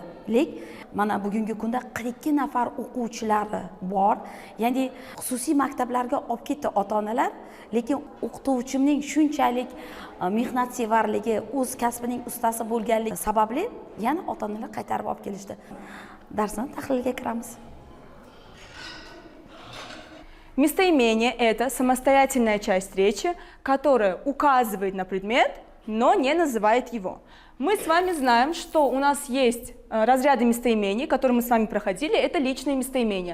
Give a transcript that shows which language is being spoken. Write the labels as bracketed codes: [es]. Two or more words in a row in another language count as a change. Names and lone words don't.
[uz] Lek mana bugungi kunda 42 nafar o'quvchilari bor. Ya'ni xususiy maktablarga olib ketdi ota-onalar, lekin o'qituvchimning shunchalik mehnatsevarligi, o'z kasbining ustasi bo'lganligi sababli yana ota-onalar qaytarib olib kelishdi. Darsni tahlilga kiramiz. [ru] Местоимение – это самостоятельная часть речи, которая указывает на предмет, но не называет его. Мы с вами знаем, что у нас есть разряды местоимений, которые мы с вами проходили, это личные местоимения.